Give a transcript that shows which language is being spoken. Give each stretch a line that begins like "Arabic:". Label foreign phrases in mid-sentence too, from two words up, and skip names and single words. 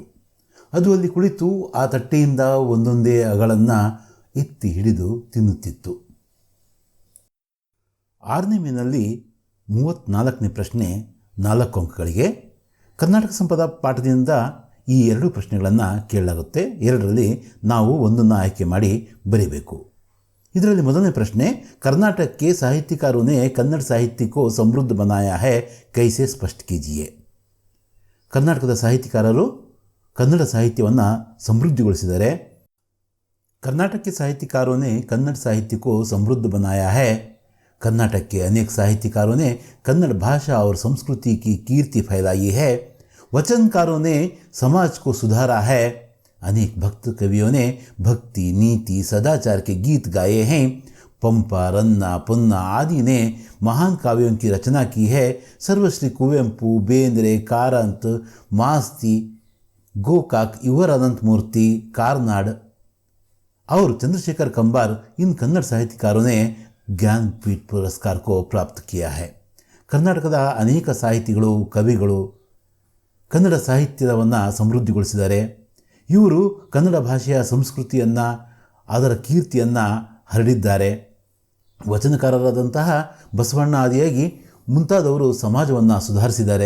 Kannada: ಅದು ಅಲ್ಲಿ ಕುಳಿತು ಆ ತಟ್ಟೆಯಿಂದ ಒಂದೊಂದೇ ಅಗಳನ್ನು ಎತ್ತಿ ಹಿಡಿದು ತಿನ್ನುತ್ತಿತ್ತು. 6ನೇ ಮೇನಲ್ಲಿ 34ನೇ ಪ್ರಶ್ನೆ 4 ಅಂಕಗಳಿಗೆ. ಕರ್ನಾಟಕ ಸಂಪದ ಪಾಠದಿಂದ ಈ 2 ಪ್ರಶ್ನೆಗಳನ್ನು ಕೇಳಲಾಗುತ್ತೆ. 2ರಲ್ಲಿ ನಾವು ಒಂದನ್ನು ಆಯ್ಕೆ ಮಾಡಿ ಬರೀಬೇಕು. ಇದರಲ್ಲಿ ಮೊದಲನೇ ಪ್ರಶ್ನೆ,
Hindi: कर्नाटक के साहित्यकारों ने कन्नड़ साहित्य को समृद्ध बनाया है, कैसे स्पष्ट कीजिए. ಕರ್ನಾಟಕದ ಸಾಹಿತ್ಯಕಾರರು ಕನ್ನಡ ಸಾಹಿತ್ಯವನ್ನು ಸಮೃದ್ಧಿಗೊಳಿಸಿದ್ದಾರೆ. कर्नाटक के साहित्यकारों ने कन्नड़ साहित्य को समृद्ध बनाया है. कर्नाटक के अनेक साहित्यकारों ने कन्नड़ भाषा और संस्कृति की कीर्ति फैलाई है. वचनकारों ने समाज को सुधारा है. अनेक भक्त कवियों ने भक्ति, नीति, सदाचार के गीत गाए हैं. पंपा, रन्ना, पुन्ना आदि ने महान काव्यों की रचना की है. सर्वश्री कुवेंपु, बेंद्रे, कारंत, मास्ती, गोकाक, युवर अनंत मूर्ति, कारनाड और चंद्रशेखर कंबार इन कन्नड़ साहित्यकारों ने ज्ञानपीठ पुरस्कार को प्राप्त किया है.
Kannada: ಕರ್ನಾಟಕದ ಅನೇಕ ಸಾಹಿತಿಗಳು, ಕವಿಗಳು ಕನ್ನಡ ಸಾಹಿತ್ಯವನ್ನು ಸಮೃದ್ಧಿಗೊಳಿಸಿದ್ದಾರೆ. ಇವರು ಕನ್ನಡ ಭಾಷೆಯ ಸಂಸ್ಕೃತಿಯನ್ನು, ಅದರ ಕೀರ್ತಿಯನ್ನು ಹರಡಿದ್ದಾರೆ. ವಚನಕಾರರಾದಂತಹ ಬಸವಣ್ಣ ಆದಿಯಾಗಿ ಮುಂತಾದವರು ಸಮಾಜವನ್ನು ಸುಧಾರಿಸಿದ್ದಾರೆ.